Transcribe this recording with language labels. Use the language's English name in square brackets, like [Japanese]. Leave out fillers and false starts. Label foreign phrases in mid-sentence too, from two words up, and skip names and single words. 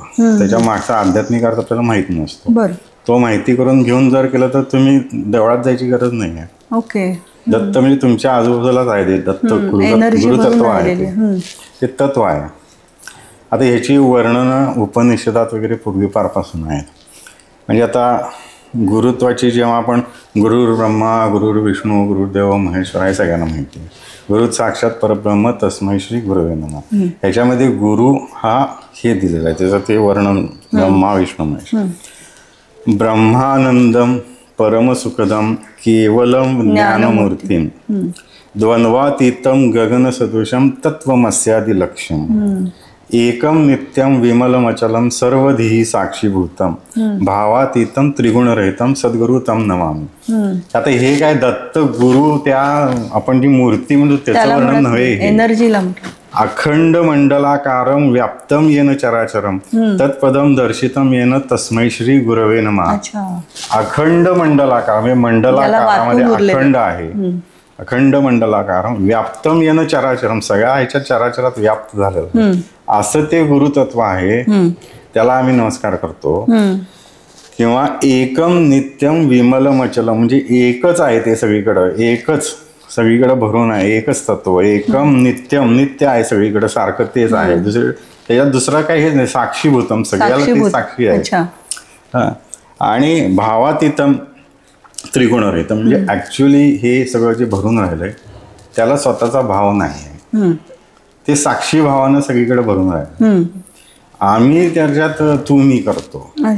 [Marathi] त्याच्या मागचा आध्यात्मिक अर्थ आपल्याला माहित नसतो. तो माहिती करून घेऊन जर केलं तर तुम्ही देवळात जायची गरज नाही आहे. दत्त म्हणजे तुमच्या आजूबाजूलाच आहे. ते दत्त गुरुतत्व आहे, ते तत्व आहे. आता ह्याची वर्णनं उपनिषदात वगैरे पूर्वीपारपासून आहेत. म्हणजे आता गुरुत्वाची जेव्हा आपण [Sanskrit] गुरुर् ब्रह्मा गुरुर्विष्णू गुरुदेव महेश्वर [Marathi] हे सगळ्यांना माहिती आहे. [Sanskrit] गुरु साक्षात परब्रह्म तस्मै श्री गुरवे नमः. [Marathi] ह्याच्यामध्ये गुरु हा हे दिलेलं आहे, त्याचं ते वर्णन ब्रह्मा विष्णू महेश्वर. [Sanskrit] ब्रह्मानंदम परमसुखदम केवलम ज्ञानमूर्तीम द्वंद्वातीतम गगनसदृशम तत्वमस्यादि लक्ष्यम एकम नित्यम विमलमचलम सर्वधीहि साक्षीभूतम भावातीतम त्रिगुणरहितम सद्गुरु तम नमामि. [Marathi] आता हे काय दत्त गुरु त्या आपण जी मूर्ती म्हणतो त्याचं वर्णन नव्हे. [Sanskrit] एनर्जीला अखंड मंडलाकारम व्याप्तम येन चराचरम तत्पदम दर्शितम येन तस्मै श्री गुरवे नमः. [Marathi] अखंड मंडलाकार म्हणजे मंडलाकारामध्ये अखंड आहे. [Sanskrit] अखंड मंडलाकार व्याप्तम येन चराचरम, [Marathi] सगळ्या ह्याच्या चराचरात व्याप्त झालेलं असं ते गुरुतत्व आहे. त्याला आम्ही नमस्कार करतो. किंवा [Sanskrit] एकम नित्यम विमलम अचलम [Marathi] म्हणजे एकच आहे ते सगळीकडं, एकच सगळीकडे भरून आहे, एकच तत्व. [Sanskrit] एकम नित्यम [Marathi] नित्य आहे सगळीकडे, सारखं तेच आहे. दुसरं त्याच्यात दुसरा काही हेच नाही. साक्षीभूतम सगळ्याला ते साक्षी आहे. आणि [Sanskrit] भावातीतम त्रिगुणरहितम [Marathi] म्हणजे ऍक्च्युली हे सगळं जे भरून राहिलंय त्याला स्वतःचा भाव नाही आहे. ते साक्षी भावानं सगळीकडे भरून राहिलं. आम्ही त्याच्यात तू मी करतो.